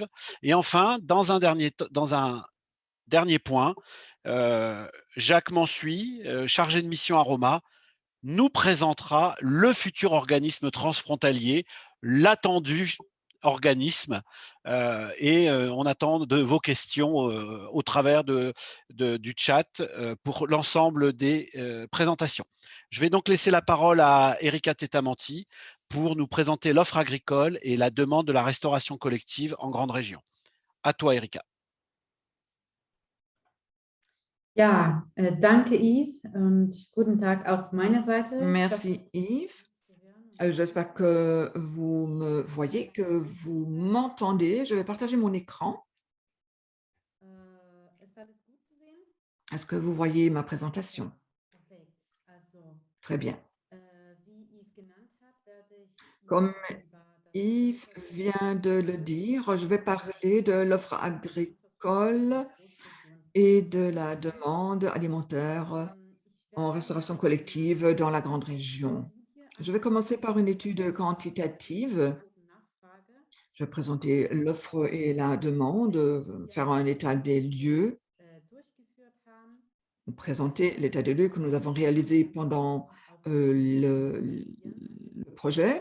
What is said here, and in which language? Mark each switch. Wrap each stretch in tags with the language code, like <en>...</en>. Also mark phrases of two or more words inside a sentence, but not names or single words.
<fr>Et enfin, dans un dernier point, Jacques Mansuy, chargé de mission Aroma, nous présentera le futur organisme transfrontalier, l'attendu organisme et on attend de vos questions au travers du chat pour l'ensemble des présentations. Je vais donc laisser la parole à Erika Tetamanti pour nous présenter l'offre agricole et la demande de la restauration collective en grande région. À toi, Erika.</fr> <de>Ja, danke Yves und guten Tag auf meiner Seite.</de> <fr>Merci Yves. J'espère que vous me voyez, que vous m'entendez. Je vais partager mon écran.</fr> <de>Ist alles gut zu sehen?</de> <fr>Est-ce que vous voyez ma présentation?</fr> <de>Perfekt. Also,</de> <fr>Très bien.</fr> <de>wie Yves genannt hat, werde ich</de> <fr>Comme</fr> <de>über das</de> <fr>Yves vient de le dire, je vais parler de l'offre agricole et de la demande alimentaire en restauration collective dans la grande région. Je vais commencer par une étude quantitative. Je vais présenter l'offre et la demande, faire un état des lieux, présenter l'état des lieux que nous avons réalisé pendant le projet.</fr>